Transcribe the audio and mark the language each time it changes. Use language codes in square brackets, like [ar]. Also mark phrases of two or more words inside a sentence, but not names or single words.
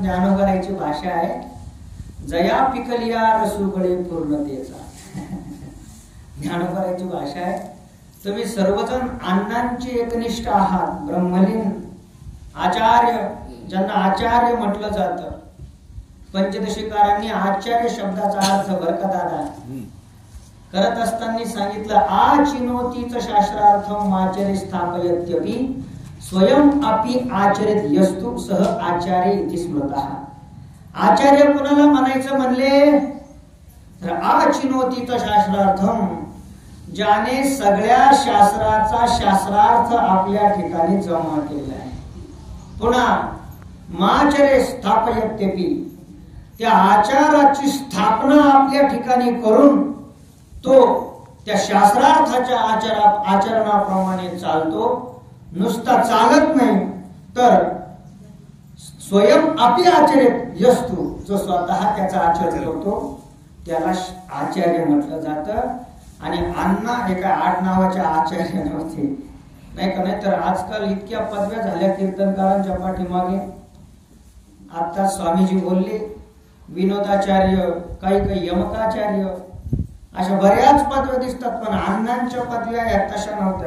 [mr] ज्ञानोबारायची भाषा आहे जया पिकलिया रसुगळे पूर्णतेचा ज्ञानोबारायची भाषा आहे तुम्ही सर्वजण अण्णांचे एकनिष्ठ आहात। ब्रह्मलीन आचार्य ज्यांना आचार्य म्हटलं जातं, पंचदशीकारांनी आचार्य शब्दाचा अर्थ बरकदादा करत असताना सांगितलं [sa] आचिनोतीच शास्त्रार्थम आचर्य स्थापयत्यपि स्वयं अपि आचरित यस्तु सह आचार्य इति स्मृतः। [mr] आचार्य कुणाला म्हणायचं म्हणले तर [sa] आचिनोतीत शास्त्रार्थम [mr] ज्याने सगळ्या शास्त्राचा शास्त्रार्थ आपल्या ठिकाणी जमा केला आहे। पुन्हा [sa] माचरे स्थापयत्यपि [mr] त्या आचाराची स्थापना आपल्या ठिकाणी करून तो त्या शास्त्रार्थाच्या आचरणाप्रमाणे चालतो। नुसता चालत नाही तर [sa] स्वयं अपि आचरित यस्तु [mr] जो स्वतः त्याचा आचरण करतो त्याला आचार्य म्हटलं जातं। आणि अण्णा एका आडनावाच्या आचार्य नव्हते नाही का, नाही तर आजकाल इतक्या पदव्या झाल्या कीर्तनकारांच्या पाठीमागे। आता स्वामीजी बोलले विनोदाचार्य, काही यमकाचार्य, अशा बऱ्याच पदव्या दिसतात, पण अण्णांच्या पदव्या या तशा नव्हत्या।